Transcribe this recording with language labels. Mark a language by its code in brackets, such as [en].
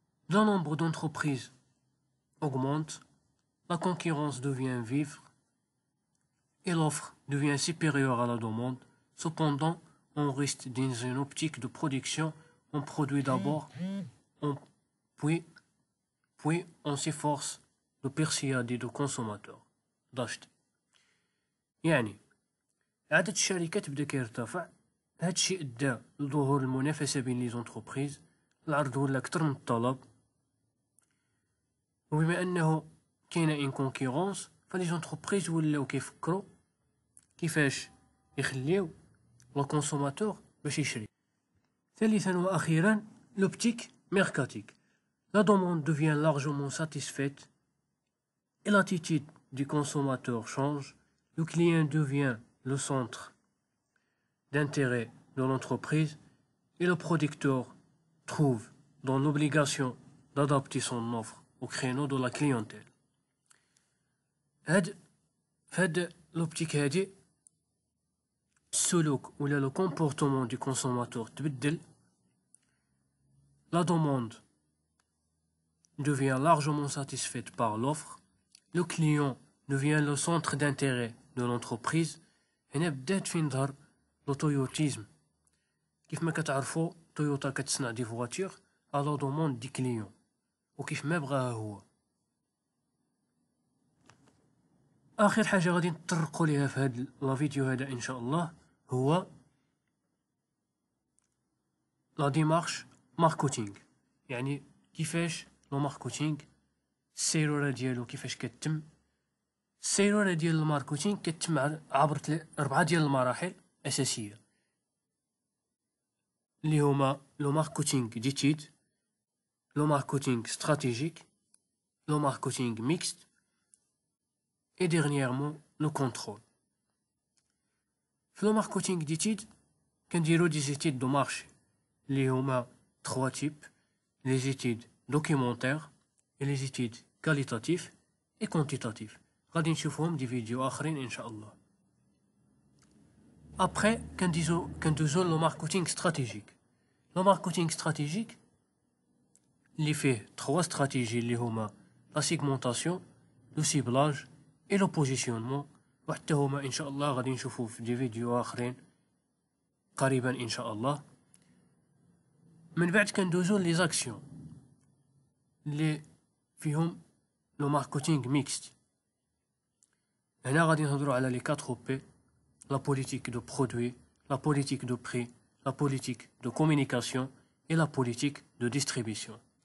[fr] Le nombre d'entreprises augmente, la concurrence devient vive et l'offre devient supérieure à la demande. Cependant, on reste dans une optique de production. On produit d'abord, puis on s'efforce de persuader le consommateur d'acheter. [ar] يعني عدد الشركات بدا كيرتفع، هذا الشيء ادى لظهور المنافسة بين لي زونتربريز، العرض ولا أكثر من الطلب، وبما أنه كاينة ان كونكورونس فلي زونتربريز ولاو كيفكروا كيفاش يخليو لو كونسوماتور باش يشري. ثالثا وأخيرا [fr] l'optique mercatique. La demande devient largement satisfaite et l'attitude du consommateur change. Le client devient le centre d'intérêt de l'entreprise et le producteur trouve dans l'obligation d'adapter son offre au créneau de la clientèle. [ar] هاد l'optique هادي السلوك ولا [fr] le comportement du consommateur [ar] تبدل. [fr] La demande devient largement satisfaite par l'offre. Le client devient le centre d'intérêt de l'entreprise. [ar] هنا بدات فين ظهر لو تويوتيزم. كيف ما كتعرفوا تويوتا كتصنع دي فواتير على دوموند دي كليون وكيف ما بغاها هو. اخر حاجه غادي نطرقوا ليها في هذا الفيديو هذا ان شاء الله هو لا ديمارش ماركتينغ. يعني كيفاش لو ماركتينغ السيروره ديالو كيفاش كتتم. السيروره ديال الماركتينغ كتتم عبر 4 ديال المراحل اساسيه اللي هما لو ماركتينغ ديتيد، لو ماركتينغ استراتيجيك، لو ماركتينغ ميكست [fr] et dernièrement le contrôle. [ar] في لو ماركتينغ ديتيد كنديرو دي زيتيد دو مارشي اللي هما [fr] trois types, les études documentaires et les études qualitatives et quantitatives. [ar] غادي نشوفهم دي فيديو آخرين إن شاء الله. [fr] Après, [ar] كندوزو [fr] le marketing stratégique. Le marketing stratégique [ar] اللي فيه [fr] trois stratégies [ar] اللي هما [fr] la segmentation, le ciblage et le positionnement. [ar] وحتى هما إن شاء الله غادي نشوفو في دي فيديو آخرين قريبا إن شاء الله. من بعد كندوزو لي زاكسيون اللي فيهم لو ماركتينغ ميكست. هنا غادي نهضرو على لي 4 بي: لا بوليتيك دو برودوي، لا بوليتيك دو بري، لا بوليتيك دو كومونيكاسيون اي لا بوليتيك دو ديستريبيسيون.